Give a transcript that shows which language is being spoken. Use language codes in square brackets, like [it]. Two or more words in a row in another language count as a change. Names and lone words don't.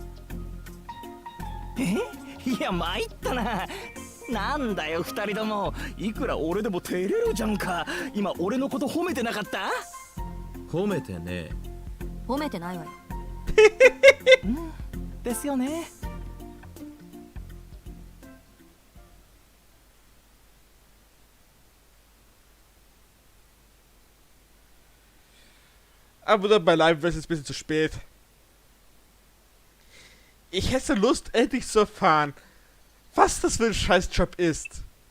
[ja] いや、参ったな。なんだよ、二人とも。いくら俺でも照れるじゃんか。今俺のこと褒めてなかった？褒めてねえ。褒めてないわよ。ですよね。 [de] Aber dann bei Live ist es ein bisschen zu spät. Ich hätte Lust, endlich zu erfahren, was das für ein Scheißjob ist.